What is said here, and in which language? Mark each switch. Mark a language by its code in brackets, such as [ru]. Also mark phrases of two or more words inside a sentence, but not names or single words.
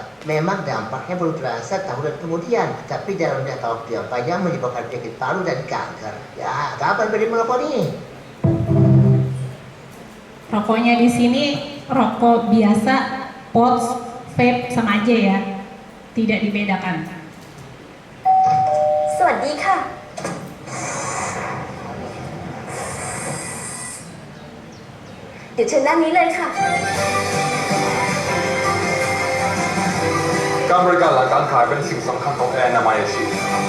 [id] Memang dampaknya baru terasa tahunan kemudian, tapi dalam jangka waktu yang panjang menyebabkan penyakit paru dan kanker. Ya, kapan berhenti merokok nih? Rokoknya di sini rokok biasa, pods, vape sama aja ya, tidak dibedakan. [th] สวัสดีค่ะ เดี๋ยวเชิญด้านนี้เลยค่ะ การบริการหลังการขายเป็นสิ่งสำคัญของแอร์นามัยชีวิต